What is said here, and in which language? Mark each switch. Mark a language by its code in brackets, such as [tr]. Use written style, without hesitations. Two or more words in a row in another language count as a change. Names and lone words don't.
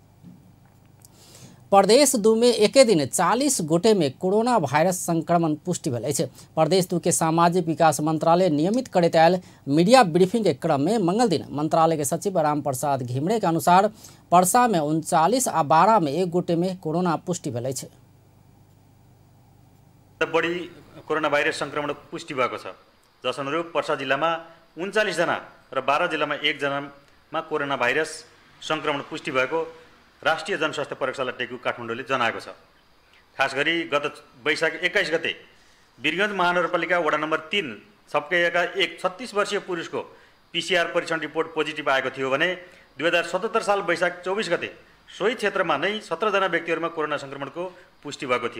[mai] प्रदेश 2 में एके दिन 40 गोटे में कोरोना वायरस संक्रमण पुष्टि भेल अछि। प्रदेश 2 के सामाजिक विकास मंत्रालय नियमित करैत आयल मीडिया ब्रीफिंग के क्रम में मंगल दिन मंत्रालय के सचिव राम प्रसाद घिमरे के अनुसार पर्सा में 39 आ बारा में 1 गोटे में कोरोना पुष्टि भेल अछि। [ne] बढी कोरोना भाइरस संक्रमण पुष्टि भएको छ, जसअनुरूप पर्सा जिल्लामा 39 जना र बारा जिल्लामा 1 जनामा कोरोना भाइरस संक्रमण पुष्टि भएको राष्ट्रिय जनस्वास्थ्य प्रयोगशाला टेकु काठमाडौँले जनाएको छ। खास गरी गत वैशाख 21 गते वीरगञ्ज महानगरपालिका वडा नम्बर 3 सप्कैयाका एक 36 वर्षीय पुरुषको पीसीआर परीक्षण रिपोर्ट पोजिटिभ आएको थियो भने 2077 साल वैशाख 24 गते सोही क्षेत्रमा नै 17 जना व्यक्तिहरूमा कोरोना संक्रमणको पुष्टि भएको थियो।